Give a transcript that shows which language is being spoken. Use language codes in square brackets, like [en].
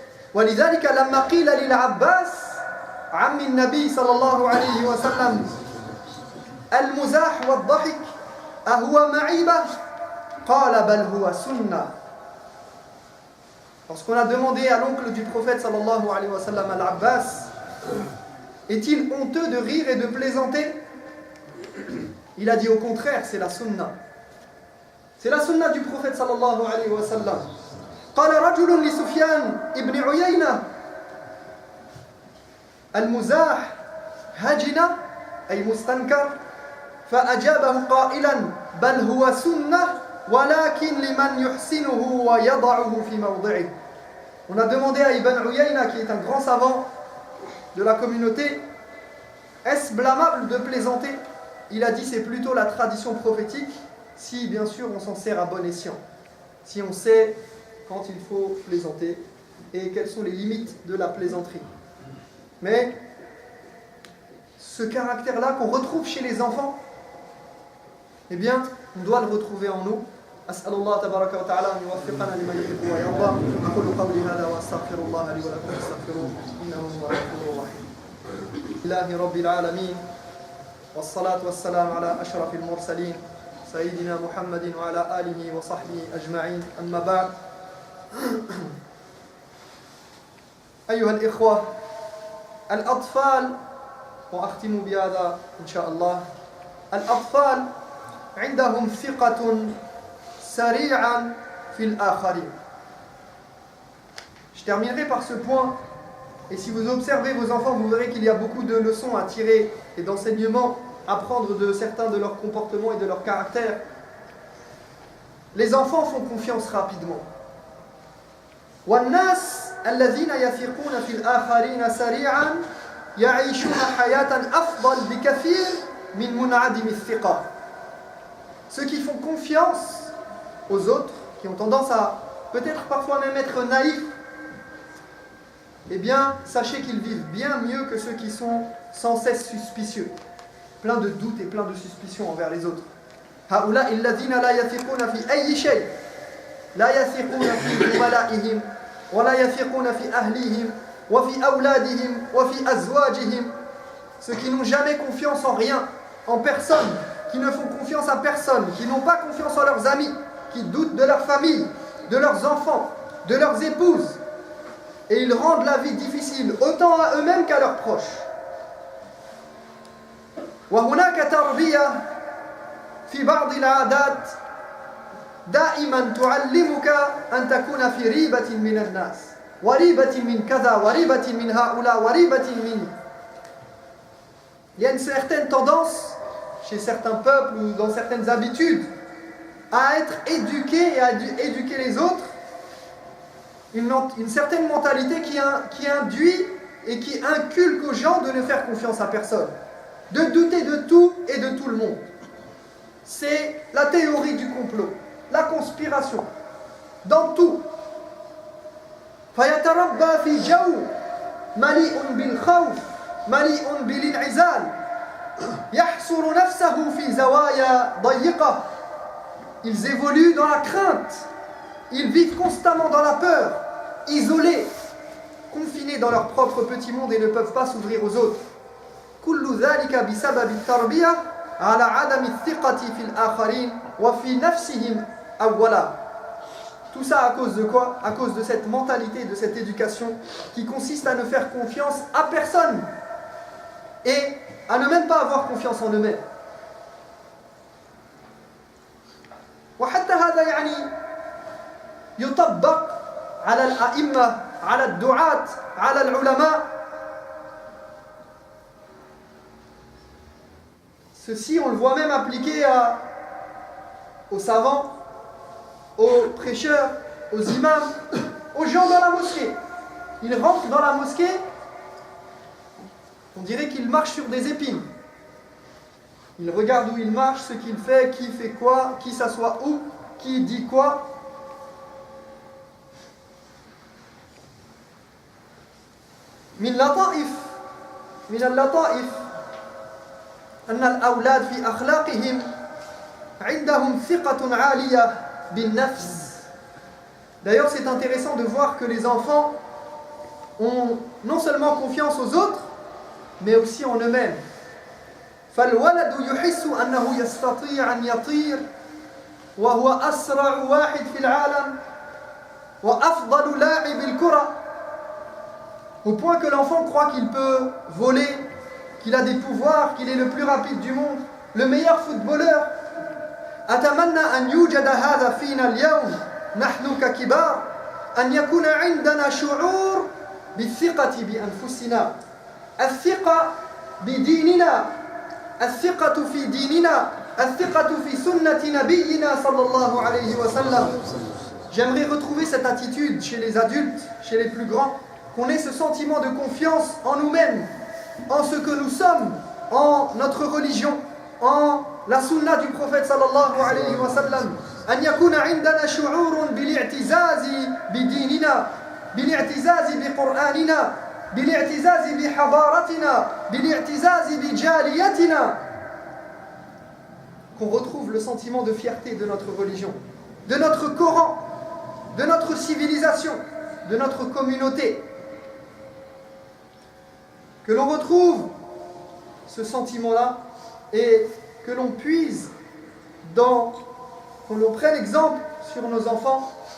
[ar] ولذلك لما قيل للعباس عم النبي صلى الله عليه وسلم المزاح والضحك أهو معيبة قال بل هو سنة. [fr] Lorsqu'on a demandé à l'oncle du prophète [ar] sallallahu alayhi wa sallam [fr] al-Abbas, est-il honteux de rire et de plaisanter? Il a dit au contraire, c'est la sunna. C'est la sunna du prophète [ar] sallallahu alayhi wa sallam. قال رجل لسفيان ابن عيينة المزاح هجنة أي مستنكر فأجابه قائلا بل هو سنة ولكن لمن يحسنه ويضعه في موضعه. [fr] On a demandé à Ibn Uyayna, qui est un grand savant de la communauté, est-ce blâmable de plaisanter? Il a dit c'est plutôt la tradition prophétique, si bien sûr on s'en sert à bon escient, si on sait quand il faut plaisanter et quelles sont les limites de la plaisanterie. Mais ce caractère-là qu'on retrouve chez les enfants, eh bien, on doit le retrouver en nous. [ar] أسأل الله تبارك وتعالى أن يوفقنا لما يحب ويرضى. أقول قولي هذا وأستغفر الله لي ولكم فاستغفروه إنه هو الغفور الرحيم. لله رب العالمين والصلاة والسلام على أشرف المرسلين سيدنا محمد وعلى آله وصحبه أجمعين. أما بعد، أيها الإخوة، الأطفال، وأختم بهذا إن شاء الله، الأطفال عندهم ثقة سريعا في الآخرين. [fr] Je terminerai par ce point, et si vous observez vos enfants, vous verrez qu'il y a beaucoup de leçons à tirer et d'enseignements à prendre de certains de leurs comportements et de leur caractère. Les enfants font confiance rapidement. [ar] والناس الذين يثقون في الآخرين سريعا يعيشون حياة أفضل بكثير من منعدم الثقة. [fr] Ceux qui font confiance aux autres, qui ont tendance à peut-être parfois même être naïfs, eh bien, sachez qu'ils vivent bien mieux que ceux qui sont sans cesse suspicieux, plein de doutes et plein de suspicions envers les autres. [ar] هؤلاء الذين لا يثقون في أي شيء، لا يثقون في زملائهم ولا يثقون في أهليهم وفي أولادهم وفي أزواجهم. [fr] Ceux qui n'ont jamais confiance en rien, en personne, qui ne font confiance à personne, qui n'ont pas confiance en leurs amis, qui doutent de leur famille, de leurs enfants, de leurs épouses, et ils rendent la vie difficile autant à eux-mêmes qu'à leurs proches. [ar] وهناك تربية في بعض العادات دائما تعلمك أن تكون في ريبة من الناس، وريبة من كذا، وريبة من هؤلاء، وريبة من. [fr] Il y a une certaine tendance chez certains peuples ou dans certaines habitudes à être éduqués et à éduquer les autres, une certaine mentalité qui induit et qui inculque aux gens de ne faire confiance à personne, de douter de tout et de tout le monde. C'est la théorie du complot, la conspiration, dans tout. [ar] فيتربى في جو مليء بالخوف مليء بالانعزال يحصر نفسه في زوايا ضيقة. [fr] Ils évoluent dans la crainte, ils vivent constamment dans la peur, isolés, confinés dans leur propre petit monde et ne peuvent pas s'ouvrir aux autres. [ar] كل ذلك بسبب التربية على عدم الثقة في الآخرين وفي نفسهم أولا. [fr] Tout ça à cause de quoi? À cause de cette mentalité, de cette éducation qui consiste à ne faire confiance à personne et à ne même pas avoir confiance en eux-mêmes. [ar] وحتى هذا يعني يطبق على الأئمة، على الدعاة، على العلماء. [fr] Ceci, on le voit même appliqué aux savants, aux prêcheurs, aux imams, aux gens dans la mosquée. Ils rentrent dans la mosquée, on dirait qu'ils marchent sur des épines. Ils regardent où il marche, ce qu'il fait quoi, qui s'assoit où, qui dit quoi. [ar] من اللطائف أن الأولاد في أخلاقهم عندهم ثقة عالية بالنفس. [fr] D'ailleurs, c'est intéressant de voir que les enfants ont non seulement confiance aux autres, mais aussi en eux-mêmes. [ar] فالولد يحس أنه يستطيع أن يطير وهو أسرع واحد في العالم وأفضل لاعب الكرة. [fr] Au point que l'enfant croit qu'il peut voler, qu'il a des pouvoirs, qu'il est le plus rapide du monde, le meilleur footballeur. [ar] أتمنى أن يوجد هذا فينا اليوم نحن ككبار أن يكون عندنا شعور بالثقة بأنفسنا، الثقة بديننا، الثقة في ديننا، الثقة في سنة نبينا صلى الله عليه وسلم. [fr] J'aimerais retrouver cette attitude chez les adultes, chez les plus grands, qu'on ait ce sentiment de confiance en nous-mêmes, en ce que nous sommes, en notre religion, en la sunna du prophète [ar] sallallahu alayhi wa sallam. أن يكون عندنا شعور بالاعتزاز بديننا، بالاعتزاز بقرآننا، بالاعتزاز بحضارتنا، بالاعتزاز بجاليتنا. [fr] Qu'on retrouve le sentiment de fierté de notre religion, de notre Coran, de notre civilisation, de notre communauté. Que l'on retrouve ce sentiment-là et que l'on puise qu'on l'on prenne exemple sur nos enfants.